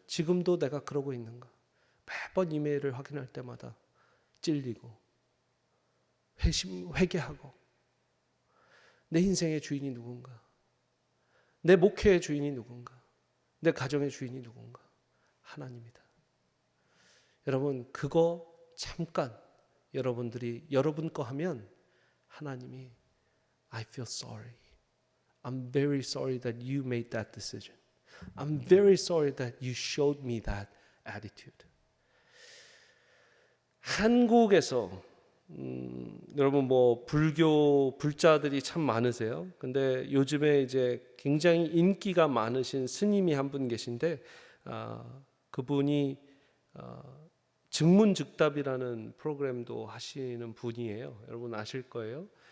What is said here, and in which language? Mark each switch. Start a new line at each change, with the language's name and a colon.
Korean: 지금도 내가 그러고 있는가? 매번 이메일을 확인할 때마다 찔리고 회개하고 내 인생의 주인이 누군가? 내 목회의 주인이 누군가? 내 가정의 주인이 누군가? 하나님이다. 여러분 그거 잠깐 여러분들이 여러분 거 하면 하나님이
English: I feel sorry. I'm very sorry that you made that decision. I'm very sorry that you showed me that attitude.
Korean: 한국에서 여러분 뭐 불교 불자들이 참 많으세요. 근데 요즘에 이제 굉장히 인기가 많으신 스님이 한 분 계신데 그분이 증문즉답이라는 프로그램도 하시는 분이에요. 여러분 아실 거예요.